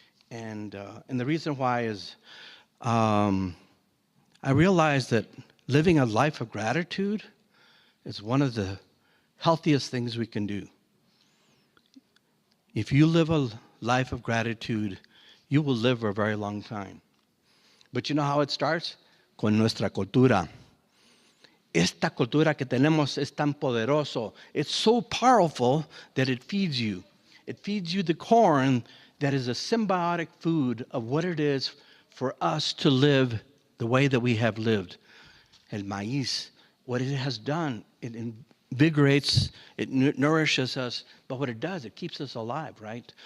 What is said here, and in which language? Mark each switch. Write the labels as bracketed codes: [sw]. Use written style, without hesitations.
[en] And the reason why is I realized that living a life of gratitude is one of the healthiest things we can do. If you live a life of gratitude, you will live for a very long time. But you know how it starts? [es] Con nuestra cultura. Esta cultura que tenemos es tan poderoso. [en] It's so powerful that it feeds you. It feeds you the corn that is a symbiotic food of what it is for us to live the way that we have lived. El maíz, what it has done, it invigorates, it nourishes us, but what it does, it keeps us alive, right?